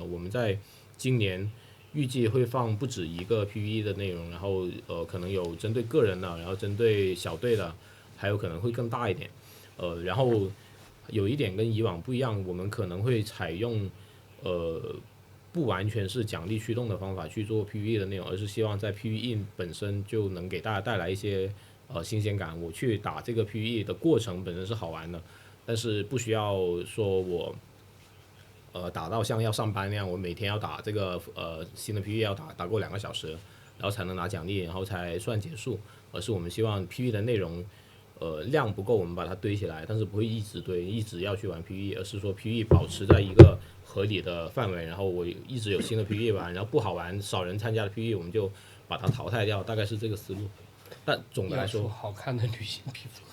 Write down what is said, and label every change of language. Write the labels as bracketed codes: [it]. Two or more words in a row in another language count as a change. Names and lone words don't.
[zh] 我們在今年預計會放不止一個 PVE 的內容，然後可能有針對個人的，然後針對小隊的，還有可能會更大一點，然後有一點跟以往不一樣，我們可能會採用不完全是獎勵驅動的方法去做 PVE 的內容，而是希望在 PVE 本身就能給大家帶來一些新鮮感。我去打這個 PVE 的過程本身是好玩的，但是不需要說我打到像要上班那樣，我每天要打這個新的 PVE 要打夠2個小時，然後才能拿獎勵，然後才算結束。而是我們希望 PVE 的內容量不夠，我們把它堆起來，但是不會一直堆，一直要去玩 PVE，而是說 PVE 保持在一個合理的範圍，然後我一直有新的 PVE 玩，然後不好玩、少人參加的 PVE 我們就把它淘汰掉，大概是這個思路。但總的來說，好看的女性皮膚，